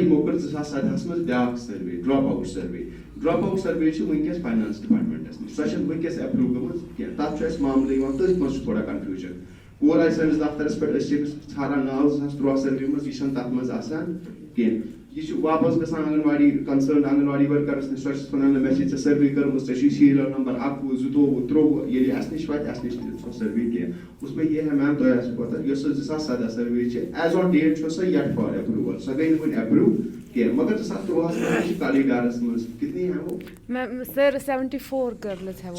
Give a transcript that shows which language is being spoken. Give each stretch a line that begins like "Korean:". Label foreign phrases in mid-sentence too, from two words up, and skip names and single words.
Kashmiri: یِمو کٔر 2017 منٛز بیاکھ سروے
English: drop out survey
Kashmiri: چھِ ونکیٚس
English: finance departments
Kashmiri: نِش سۄ چھنہٕ ونکیٚس ایپروو گٔمٕژ کینٛہہ تتھ چھُ اسہِ معاملہٕ یِوان تٔتھۍ منٛز چھُ تھوڑا کنفیوٗجن کور آیہِ سٲنِس دفترس پٮ۪ٹھ أسۍ چھِ أمِس ژھاران ناو 2013 سروے منٛز یہِ چھنہٕ تتھ منٛز آسان کینٛہہ یہ واپس گژھان آنگن واڑی کنسرن آنگن واڑی ورکرس نش سۄ ونان مےٚ چھِ ژےٚ سروے کٔرمٕژ ژےٚ چھُے
English: serial number
Kashmiri: 21 22 23 ییٚلہِ اسہِ نِش واتہِ اسہِ نِش تہِ سۄ سروے کینٛہہ
Urdu: اس میں یہ ہے میم
Kashmiri: تۄہہِ آسہِ پتہ یۄس سۄ 2017 سروے چھِ
English: as on date
Kashmiri: چھِ سۄ
English: yet for approval
Kashmiri: سۄ گٔے نہٕ وُنہِ ایپروو کینٛہہ مگر 2013 منٛز چھِ کالی ڈارس منٛز
Urdu: کتنی ہیں وہ میم سر 74 گرلز ہیں